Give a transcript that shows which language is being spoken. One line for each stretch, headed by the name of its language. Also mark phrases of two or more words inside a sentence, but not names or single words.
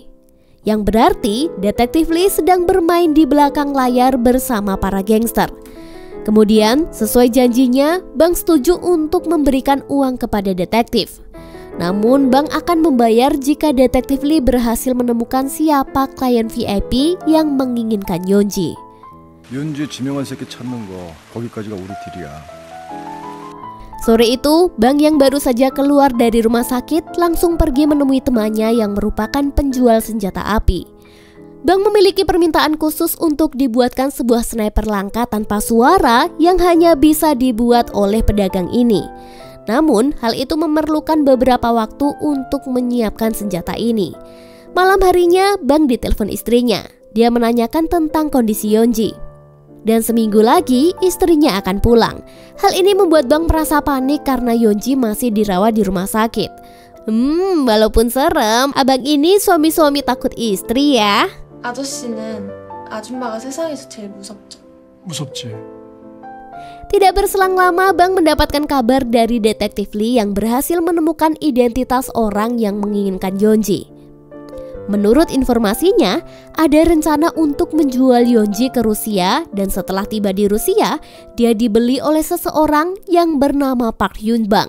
Indonesian: Yang berarti detektif Lee sedang bermain di belakang layar bersama para gangster. Kemudian sesuai janjinya, Bang setuju untuk memberikan uang kepada detektif. Namun Bang akan membayar jika detektif Lee berhasil menemukan siapa klien VIP yang menginginkan Yeonji.
Korean: 윤주 지명한 새끼 찾는 거 거기까지가 우리 딜이야.
Indonesian: Sore itu, Bang yang baru saja keluar dari rumah sakit langsung pergi menemui temannya yang merupakan penjual senjata api. Bang memiliki permintaan khusus untuk dibuatkan sebuah sniper langka tanpa suara yang hanya bisa dibuat oleh pedagang ini. Namun, hal itu memerlukan beberapa waktu untuk menyiapkan senjata ini. Malam harinya, Bang ditelepon istrinya. Dia menanyakan tentang kondisi Yeonji. Dan seminggu lagi, istrinya akan pulang. Hal ini membuat Bang merasa panik karena Yeonji masih dirawat di rumah sakit. Walaupun serem, abang ini suami-suami takut istri ya.
Korean: 아저씨는 아줌마가 세상에서 제일 무섭죠. 무섭지.
Indonesian: Tidak berselang lama, Bang mendapatkan kabar dari detektif Lee yang berhasil menemukan identitas orang yang menginginkan Yeonji. Menurut informasinya, ada rencana untuk menjual Yeonji ke Rusia dan setelah tiba di Rusia, dia dibeli oleh seseorang yang bernama Park Hyun Bang.